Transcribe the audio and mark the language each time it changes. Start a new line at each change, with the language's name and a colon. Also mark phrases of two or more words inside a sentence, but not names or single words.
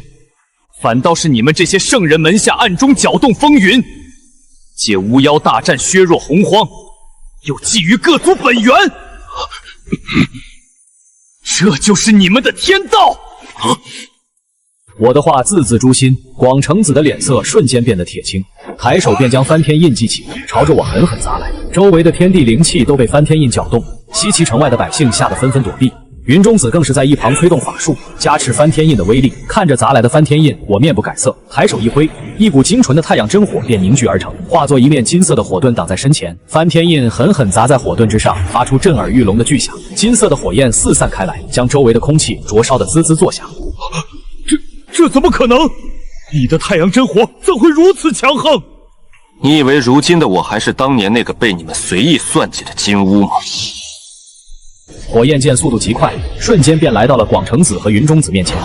Chinese: 反倒是你們這些聖人門下暗中攪動風雲，借巫妖大戰削弱洪荒，又覬覦各族本源，這就是你們的天道！我的話字字誅心，廣成子的臉色瞬間變得鐵青，抬手便將翻天印記起，朝着我狠狠砸來。周圍的天地靈氣都被翻天印攪動，西岐城外的百姓嚇得紛紛躲避。雲中子更是在一旁催動法術，加持翻天印的威力。看着砸來的翻天印，我面不改色，抬手一揮，一股精純的太陽真火便凝聚而成，化作一面金色的火盾擋在身前。翻天印狠狠砸在火盾之上，發出震耳欲聾的巨響，金色的火焰四散開來，將周圍的空氣灼燒得滋滋作響。這怎麼可能？你的太陽真火怎會如此強橫？你以為如今的我還是當年那個被你們隨意算計的金烏嗎？火焰劍速度極快，瞬間便來到了廣成子和雲中子面前。